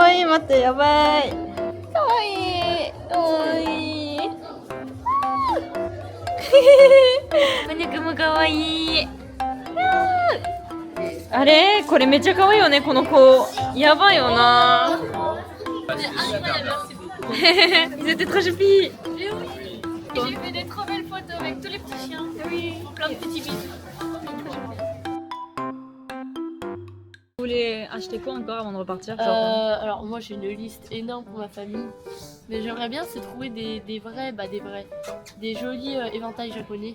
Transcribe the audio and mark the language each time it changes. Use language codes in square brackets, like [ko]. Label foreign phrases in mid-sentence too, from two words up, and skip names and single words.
[ja] 待ってやばい。かわいい。かわいい。マニャクもかわいい。あれこれめっちゃかわいいよねこの子。やばいよな。 [fr] Ils étaient trop choupis. J'ai fait des trop belles photos avec tous les petits chiens. Oui. Plein de petits bisous. Vous voulez acheter quoi encore avant de repartir? Alors moi j'ai une liste énorme pour ma famille, mais j'aimerais bien c'est trouver des jolis éventails japonais.